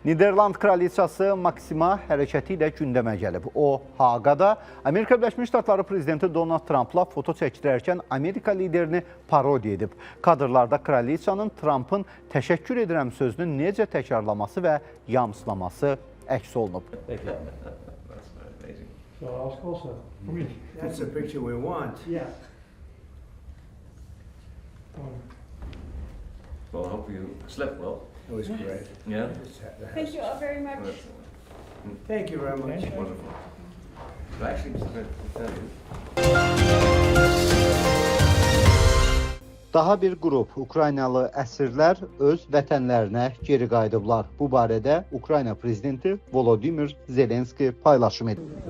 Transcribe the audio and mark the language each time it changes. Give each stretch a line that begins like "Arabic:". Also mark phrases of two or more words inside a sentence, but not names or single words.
Azerbaijani: Niderland kraliçası Maksima hərəkəti ilə gündəmə gəlib. O, Haqada Amerika Birləşmiş Ştatları prezidenti Donald Trumpla foto çəkdirərkən Amerika liderini parodiya edib. Kadrlarda kraliçanın Trumpın təşəkkür edirəm sözünü necə təkrarlaması və yamsılaması əks olunub.
English: That's the picture we want. Yeah. Well, I hope you slept well. It was great. Yeah. Thank you all very much. Thank you very much. Wonderful. Actually,
Azerbaijani: Daha bir qrup Ukraynalı əsirlər öz vətənlərinə geri qayıdıblar. Bu barədə Ukrayna prezidenti Volodymyr Zelenski paylaşım edib.